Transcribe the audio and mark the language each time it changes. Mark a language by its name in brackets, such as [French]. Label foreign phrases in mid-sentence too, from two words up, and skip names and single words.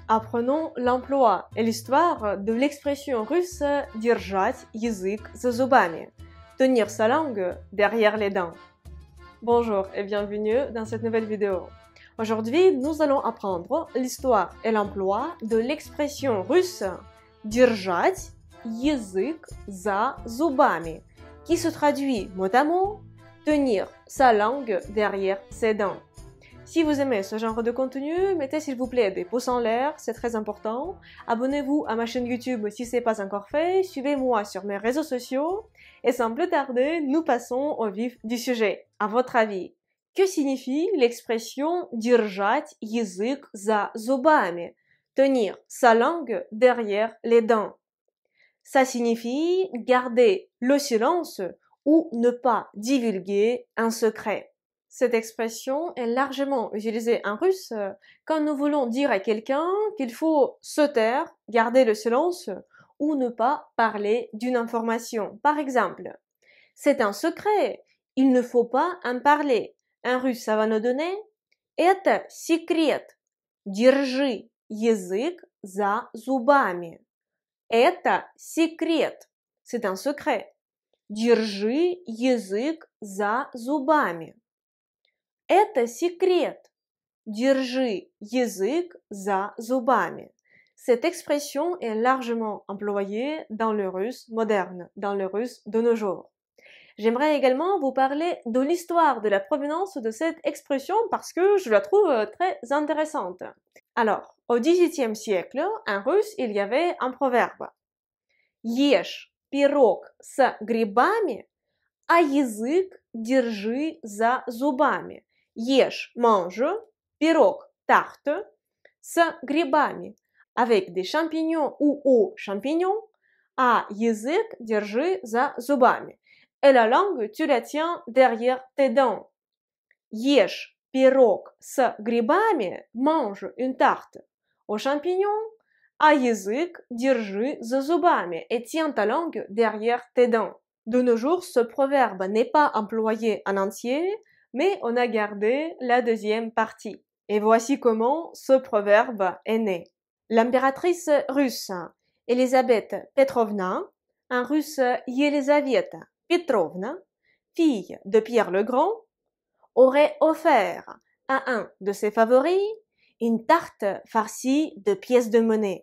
[French] Apprenons l'emploi et l'histoire de l'expression russe [Russian] «держать язык за зубами», [French] tenir sa langue derrière les dents. Bonjour et bienvenue dans cette nouvelle vidéo. Aujourd'hui, nous allons apprendre l'histoire et l'emploi de l'expression russe [Russian] «держать язык за зубами», [French] qui se traduit mot à mot «tenir sa langue derrière ses dents». Si vous aimez ce genre de contenu, mettez s'il vous plaît des pouces en l'air, c'est très important. Abonnez-vous à ma chaîne YouTube si ce n'est pas encore fait, suivez-moi sur mes réseaux sociaux. Et sans plus tarder, nous passons au vif du sujet. À votre avis, que signifie l'expression [Russian] «держать язык за зубами», [French] tenir sa langue derrière les dents? Ça signifie garder le silence ou ne pas divulguer un secret. Cette expression est largement utilisée en russe quand nous voulons dire à quelqu'un qu'il faut se taire, garder le silence ou ne pas parler d'une information. Par exemple, c'est un secret, il ne faut pas en parler. En russe, ça va nous donner [Russian] «Это секрет, держи язык за зубами». «Это секрет», [French] c'est un secret. [Russian] «Держи язык за зубами». Это секрет. Держи язык за зубами. [French] Cette expression est largement employée dans le russe moderne, dans le russe de nos jours. J'aimerais également vous parler de l'histoire de la provenance de cette expression parce que je la trouve très intéressante. Alors, au XVIIIe siècle, en russe, il y avait un proverbe. [Russian] Ешь пирог с грибами, а язык держи за зубами. Ешь, mange, пирог, tarte, с грибами, [French] avec des champignons ou aux champignons, [Russian] а язык держи за зубами. [French] Et la langue, tu la tiens derrière tes dents. [Russian] Ешь пирог с грибами, [French] mange une tarte aux champignons, [Russian] а язык держи за зубами [French] et tiens ta langue derrière tes dents. De nos jours, ce proverbe n'est pas employé en entier, mais on a gardé la deuxième partie. Et voici comment ce proverbe est né. L'impératrice russe Elisabeth Petrovna, en russe Yelizaveta Petrovna, fille de Pierre le Grand, aurait offert à un de ses favoris une tarte farcie de pièces de monnaie.